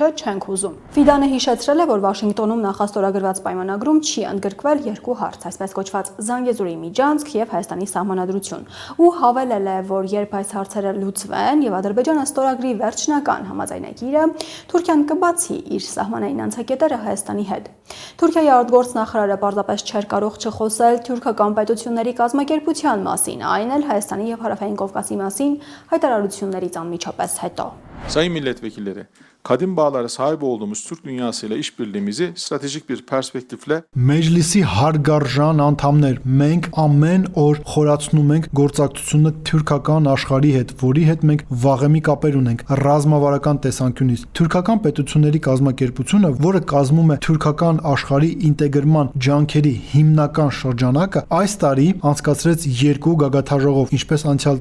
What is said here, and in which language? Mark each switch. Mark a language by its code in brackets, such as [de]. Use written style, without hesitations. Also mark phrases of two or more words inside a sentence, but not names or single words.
[hy] չենք ուզում։ Ֆիդանը հիշեցրել է, որ Վաշինգտոնում նախաստորագրված պայմանագրում չի ընդգրկվել երկու հարց, այսպես կոչված Զանգեզուրի միջանցք եւ Հայաստանի սահմանադրություն, ու հավելել է, որ երբ այս հարցերը լուծվեն եւ Ադրբեջանը ստորագրի վերջնական համաձայնագիրը, Թուրքիան կբացի իր սահմանային անցակետերը Հայաստանի հետ։ Թուրքիայի արտգործնախարարը պարզապես չէր կարող չխոսել թուրքական պետությունների կազմակերպության մասին, այն էլ Հայաստանի եւ Հարավային Կովկասի մասին հայտարարություններից անմիջապես հետո։ [tr] Sayın milletvekilleri, kadim bağlara sahip olduğumuz Türk dünyasıyla işbirliğimizi stratejik bir perspektifle [hy] Մեջլիսի հարգարժան անդամներ, մենք ամեն օր խորացնում ենք գործակցությունը թուրքական աշխարհի հետ, որի հետ մենք վաղեմի կապեր ունենք ռազմավարական տեսանկյունից։ Թուրքական պետությունների կազմակերպությունը, որը կազմում է թուրքական աշխարհի ինտեգրման ջանքերի հիմնական շրջանակը, այս տարի անցկացրեց 2 գագաթաժողով, ինչպես անցյալ